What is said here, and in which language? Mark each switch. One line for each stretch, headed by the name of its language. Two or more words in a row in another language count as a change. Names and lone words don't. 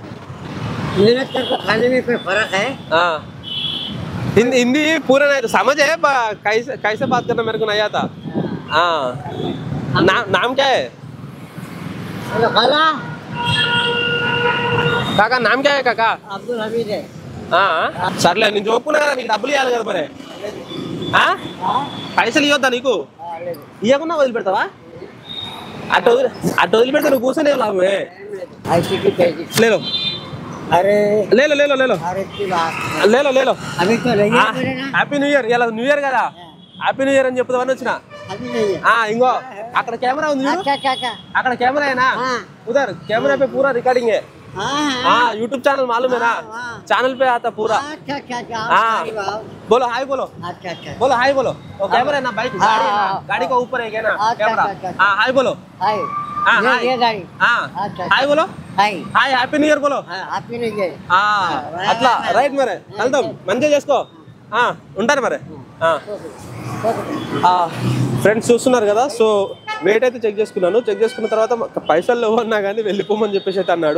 Hindi: मेहनत करके खाने में कोई फर्क है? हाँ हिंदी पूरा नहीं तो समझ है, कैसे कैसे बात करना मेरे को नहीं आता। हाँ नाम क्या है खाला काका? नाम क्या है काका? अब्दुल हमीद है।
Telugu: సర్లే నేను చూపుకున్నా కదా, నీకు డబ్బులు ఇవ్వాలి కదా మరి. పైసలు ఇవ్వద్దా నీకు? ఇవ్వకుండా వదిలిపెడతావా? అటు వదిలిపెడితే నువ్వు కూర్చొని లాభమే.
Hindi: ले लो अरे ले लो ले लो ले लो अरे की बात ले लो ले लो। अभी तो नहीं है मेरे ना।
English: happy new year,
Telugu: ఇలా
English: new year
Telugu: కదా,
English: happy new year
Telugu: అని చెప్తామని వచ్చిన.
Hindi: अभी नहीं है।
Telugu: ఇంకో అక్కడ కెమెరా ఉంది చూడు,
Hindi: अच्छा अच्छा अच्छा।
Telugu: అక్కడ కెమెరా
Hindi: है ना, उधर कैमरा पे पूरा रिकॉर्डिंग है। हाँ यूट्यूब चैनल मालूम है ना, चैनल पे आता पूरा। अच्छा अच्छा अच्छा। हाँ बोलो हाय बोलो, अच्छा अच्छा। बोलो हाय बोलो। वो कैमरा है ना बाइक गाड़ी का ऊपर है क्या ना कैमरा। हाँ हाय बोलो। हाय हाँ ये गाड़ी। हाँ अच्छा हाय बोलो, हाय
English: hi happy new year బోలో. happy new year.
Telugu: అట్లా రైట్ మరి వెళ్దాం, మంచిగా చేసుకో. ఉంటాను మరి. ఫ్రెండ్స్ చూస్తున్నారు కదా, సో వెయిట్ అయితే చెక్ చేసుకున్నాను. చెక్ చేసుకున్న తర్వాత పైసలు ఇవ్వన్నా కానీ వెళ్ళిపోమని చెప్పేసి అయితే అన్నాడు.